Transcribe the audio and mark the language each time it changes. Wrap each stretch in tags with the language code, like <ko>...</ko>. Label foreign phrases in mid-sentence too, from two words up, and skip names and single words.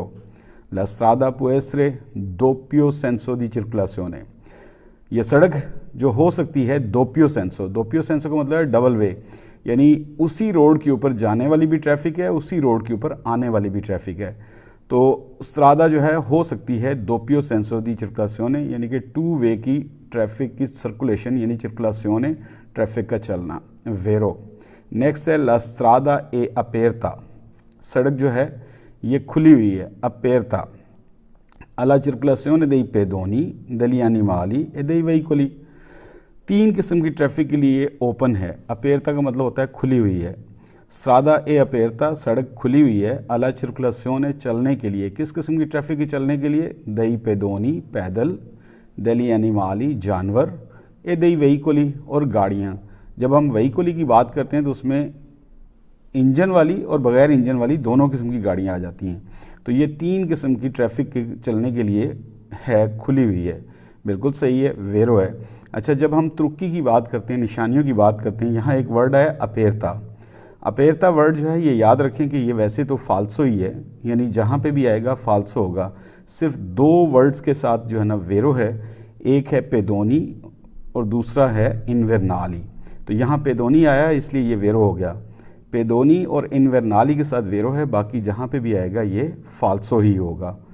<it>La strada può essere doppio senso di circolazione,</it> <ur>یہ سڑک جو ہو سکتی ہے</ur> <it>doppio senso, doppio senso</it> <ur>کا مطلب ہے</ur> <en>double way,</en> <ur>یعنی اسی روڈ کے اوپر جانے والی بھی ٹریفک ہے، اسی روڈ کے اوپر آنے والی بھی ٹریفک ہے، تو سٹرادا جو ہے ہو سکتی ہے</ur> <it>doppio senso di circolazione,</it> <ur>یعنی کہ 2 وے کی ٹریفک کی سرکولیشن، یعنی چرکولاسیونے ٹریفک کا چلنا، ویرو۔ نیکسٹ ہے</ur> <it>La strada è aperta,</it> <ur>سڑک جو ہے یہ کھلی ہوئی ہے، اپیرتا،</ur> <it>alla circolazione dei pedoni, degli animali e dei veicoli،</it> <ur>3 قسم کی ٹریفک کے لیے اوپن ہے، اپیرتا کا مطلب ہوتا ہے کھلی ہوئی ہے،</ur> <it>strada è aperta</it> <ur>سڑک کھلی ہوئی ہے،</ur> <it>alla circolazione</it> <ur>چلنے کے لیے، کس قسم کی ٹریفک کی چلنے کے لیے،</ur> <it>dei pedoni</it> <ur>پیدل،</ur> <it>degli animali</it> <ur>جانور،</ur> <it>e dei veicoli</it> <ur>اور گاڑیاں۔ جب ہم وہیکلی کی بات کرتے ہیں تو اس میں انجن والی اور بغیر انجن والی دونوں قسم کی گاڑیاں آ جاتی ہیں، تو یہ 3 قسم کی ٹریفک کے چلنے کے لیے ہے، کھلی ہوئی ہے، بالکل صحیح ہے، ویرو ہے۔ اچھا، جب ہم ترقی کی بات کرتے ہیں، نشانیوں کی بات کرتے ہیں، یہاں ایک ورڈ ہے اپیرتا، اپیرتا ورڈ جو ہے یہ یاد رکھیں کہ یہ ویسے تو فالسو ہی ہے، یعنی جہاں پہ بھی آئے گا فالسو ہوگا، صرف 2 ورڈز کے ساتھ جو ہے نا ویرو ہے، ایک ہے پیدونی اور دوسرا ہے انورنالی، تو یہاں پیدونی آیا اس لیے یہ ویرو ہو گیا، پیدونی اور انورنالی کے ساتھ ویرو ہے، باقی جہاں پہ بھی آئے گا یہ فالسو ہی ہوگا۔</ur>